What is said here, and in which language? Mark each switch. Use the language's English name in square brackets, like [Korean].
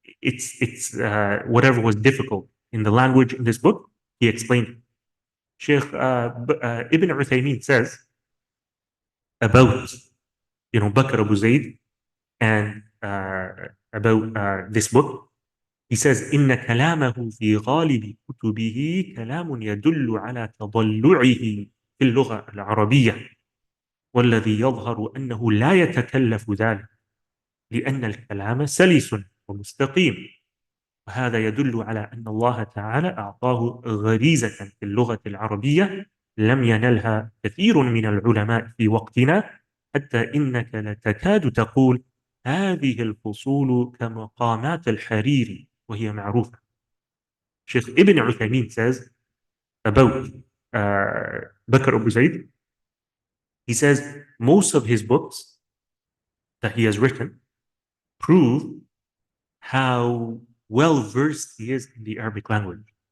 [English] It's whatever was difficult in the language in this book, he explained it. Shaykh Ibn Uthaymeen says about Bakr Abu Zayd and about this book. He says, [Arabic] إن كلامه في غالب كتبه كلام يدل على تضلعه في اللغة العربية، والذي يظهر أنه لا يتكلف ذلك لأن الكلام سلس ومستقيم، وهذا يدل على أن الله تعالى أعطاه غريزة في اللغة العربية لم ينلها كثير من العلماء في وقتنا، حتى إنك لتكاد تقول هذه الفصول كمقامات الحريري وهي معروفة. [English] Sheikh Ibn Uthaymeen says about Bakr Abu Zayd, he says most of his books that he has written prove how well versed he is in the Arabic language.